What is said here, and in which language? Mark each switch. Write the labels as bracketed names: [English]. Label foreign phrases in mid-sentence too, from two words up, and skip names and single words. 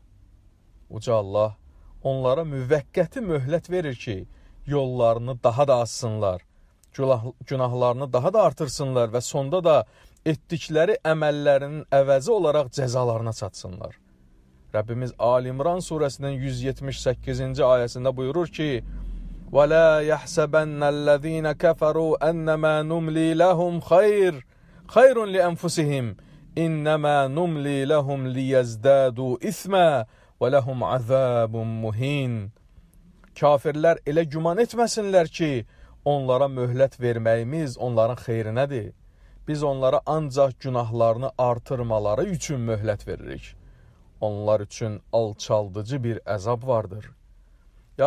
[Azerbaijani] Uca Allah onlara müvəqqəti möhlət verir ki, yollarını daha da açsınlar, günahlarını daha da artırsınlar və sonda da etdikləri əməllərinin əvəzi olaraq cəzalarına çatsınlar. Rəbbimiz Ali-İmran surəsinin 178-ci ayəsində buyurur ki, [Arabic] وَلَا يَحْسَبَنَّ الَّذ۪ينَ كَفَرُوا أَنَّمَا نُمْلِي لَهُمْ خَيْرٌ لِأَنْفُسِهِمْ إِنَّمَا نُمْلِي لَهُمْ لِيَزْدَادُوا إِثْمًا وَلَهُمْ عَذَابٌ مُهِينٌ. [Azerbaijani] Kafirlər elə güman etməsinlər ki, onlara möhlət verməyimiz onların xeyrinədir. Biz onlara ancaq günahlarını artırmaları üçün möhlət veririk. Onlar üçün alçaldıcı bir əzab vardır.